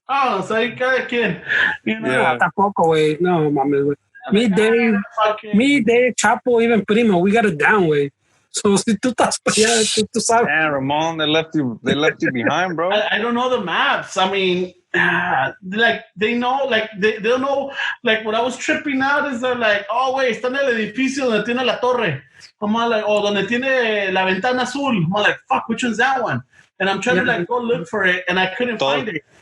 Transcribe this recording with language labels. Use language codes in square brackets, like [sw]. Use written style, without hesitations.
[en] Oh, so [es] ahí cada quien, [en] you know. Yeah. [es] Tampoco, güey. No, mames, güey. [en] Me, Dave, Chapo, even Primo, we got it down, güey. [es] So si tú estás para allá, tú sabes. [en] Man, Ramon, they left you behind, bro. I don't know the maps. I mean, like they know, like they don't know. Like what I was tripping out is they're like, oh wait, [es] está en el edificio donde tiene la torre. [en] I'm like, oh, [es] donde tiene la ventana azul. [en] I'm like, fuck, which one's that one? And I'm trying to like go look for it, and I couldn't find it.